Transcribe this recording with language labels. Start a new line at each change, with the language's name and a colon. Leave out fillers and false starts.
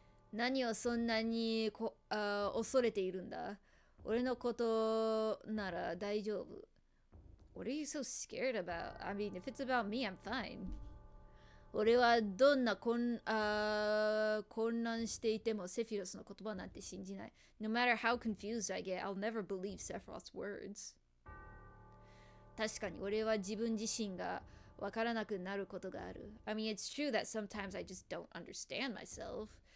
Japanese: 何をそんなに恐れているんだ？俺のことなら大丈夫。
English: What are you so scared about? I mean, if it's about me, I'm fine.
Japanese: 俺はどんな混乱していてもセフィロスの言葉なんて信じない。
English: No matter how confused I get, I'll never believe Sephiroth's words.
Japanese: 確かに俺は自分自身がわからなくなることがある。
English: I mean, it's true that sometimes I just don't understand myself.